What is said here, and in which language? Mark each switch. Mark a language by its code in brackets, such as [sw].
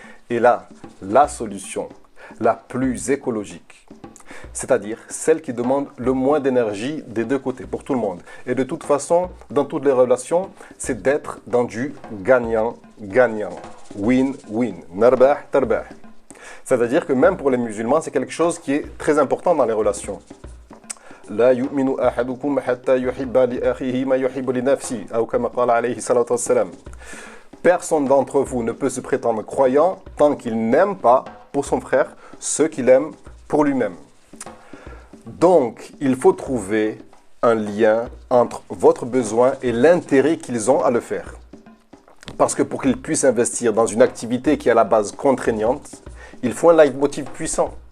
[fr] Et là, la solution la plus écologique, c'est-à-dire celle qui demande le moins d'énergie des deux côtés, pour tout le monde. Et de toute façon, dans toutes les relations, c'est d'être dans du gagnant-gagnant. [en] Win-win. [ar] Narbah, tarbah. [fr] C'est-à-dire que même pour les musulmans, c'est quelque chose qui est très important dans les relations. [ar] لا يؤمن أحدكم حتى يحب لأخيه ما يحب لنفسه أو كما قال عليه الصلاة والسلام. [fr] Personne d'entre vous ne peut se prétendre croyant tant qu'il n'aime pas pour son frère ce qu'il aime pour lui-même. Donc, il faut trouver un lien entre votre besoin et l'intérêt qu'ils ont à le faire. Parce que pour qu'ils puissent investir dans une activité qui est à la base contraignante, il faut un leitmotiv puissant.